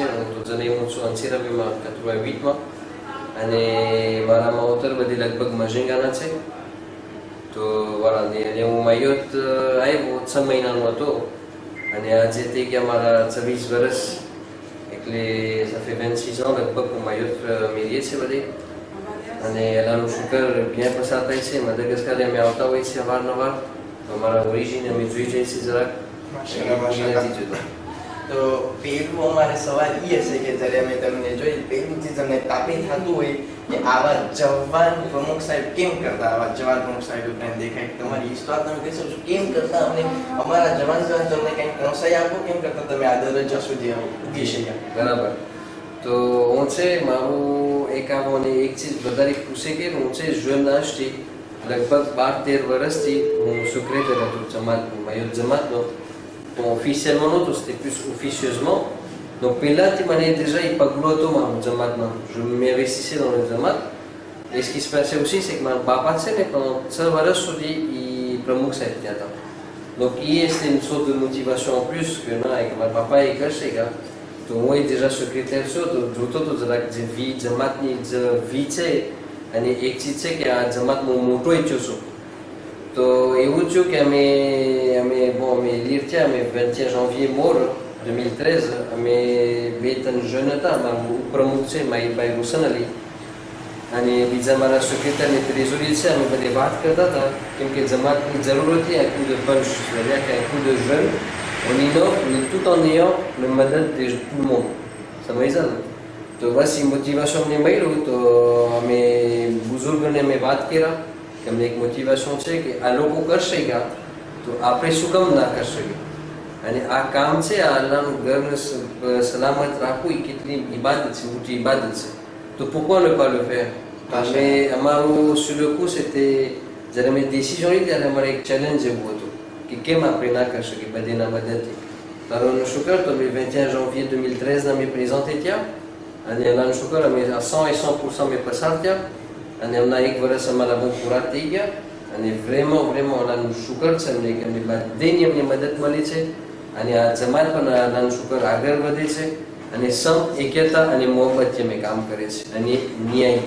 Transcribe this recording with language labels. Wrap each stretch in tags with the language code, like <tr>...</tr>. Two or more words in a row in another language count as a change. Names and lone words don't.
<gu>હું તો જન્મ્યો છું 88માં અને મારા માવતર બધી લગભગ મઝેંગાના છે. તો વાળાની અને હું માયોત આવ્યો 6 મહિનાનો હતો અને આજે તે ગયા મારા 26 વર્ષ એટલે</gu> <fr>ça fait 26 ans</fr> <gu>લગભગ હું માયોત મેરીએ છે બધે અને અલ્લાહનું શુકર bien પસાર થાય છે. મદાગાસ્કર અમે આવતા હોય છે અવારનવાર તો અમારા ઓરિજિન અમે જોઈ જઈએ છીએ જરાક. તો પહેલું અમારે સવાલ એ હશે કે જ્યારે અમે તમને જોઈ પહેલુંથી તમને તાપી થતું હોય કે આવા જવાન પ્રમુખ સાહેબ કેમ કરતા આવા જવાન પ્રમુખ સાહેબ તમને દેખાય તમારી હિસ્ટ્રી તમે કહી શકો કેમ કરતા અમને અમારા જવાન તમને કંઈક પ્રોત્સાહન આપો કેમ કરતા તમે આ દરજ્જા સુધી ઉગી શક્યા. બરાબર. તો હું છે મારું એક આવો અને એક ચીજ વધારે પૂછે કે હું છે</gu> <fr>jeune âge</fr> <gu>લગભગ 12-13 વર્ષથી હું secrétaire હતો જમાતનો માયોત જમાતનો.</gu> <fr>Bon, officiellement non, c'était plus officieusement.</fr> <gu>Donc પહેલાથી મને</gu> <fr>déjà il</fr> <gu>પગલું હતું મારું જમાતમાં.</gu> <fr>Je m'investissais dans le zamat. Et ce qui se passait aussi c'est que</fr> <gu>મારા બાપા છે ને pendant 6 વર્ષ સુધી il પ્રમુખ સાહેબ ત્યાં હતા.</gu> <fr>Donc c'était une sorte de motivation en plus que</fr> <gu>ના કે મારા બાપા એ કરશે કે તો હું déjà secrétaire છું તો જોતો તો જરાક જે vie જમાતની જે vie છે અને એક ચીજ છે કે આ જમાતમાં હું મોટો ઈચ્છું છું. તો એવું થયું કે અમે લીર થયા અમે 21 janvier મોર 2013 અમે 2-3 જણ હતા. મારું ઉપપ્રમુખ છે માહિરભાઈ હુસન અલી અને બીજા મારા સેક્રેટરી અને ટ્રેઝોરી છે. અમે બધે વાત કરતા હતા કેમ કે જમાતની જરૂર હતી</gu> <fr>un coup de punch, c'est-à-dire qu'un coup de jeune on innove mais tout en ayant le madad de tout le monde.</fr> <gu>સમજાય છે ને? તો બસ એ મોટિવેશન અમને મળ્યું તો અમે બુઝુર્ગોને અમે વાત કર્યા કે અમને એક મોટિવેશન છે કે આ લોકો કરશે કે તો આપણે શું કામ ના કરશે અને આ કામ છે આ અલ્લાહનું ઘરને સલામત રાખવું એ કેટલી ઇબાદત છે મોટી ઇબાદત છે.</gu> <fr>તો pourquoi ne pas le faire?</fr> <gu>અમે અમારું</gu> <fr>sur le coup c'était</fr> <gu>જ્યારે અમે ડિસિઝન લીધી ત્યારે અમારે એક ચેલેન્જ એવું હતું કે કેમ આપણે ના કરી શકીએ બધીના મદદથી. અલ્લાહનું શુકર તો અમે 21 janvier 2013 અમે પ્રેઝન્ટે થયા અને અલ્લાહનું શુકર અમે આ 100% અમે પસાર થયા અને એમના એક વર્ષ અમારા બહુ પૂરા થઈ ગયા અને vraiment અલ્લાહનું શુકર છે અમને કે અમને બધીની અમને મદદ મળી છે અને આ જમાત પણ અલ્લાહનું શુકર આગળ વધે છે અને સંપ એકતા અને મોહબ્બતથી અમે કામ કરે છે અને ન્યાયથી.</gu>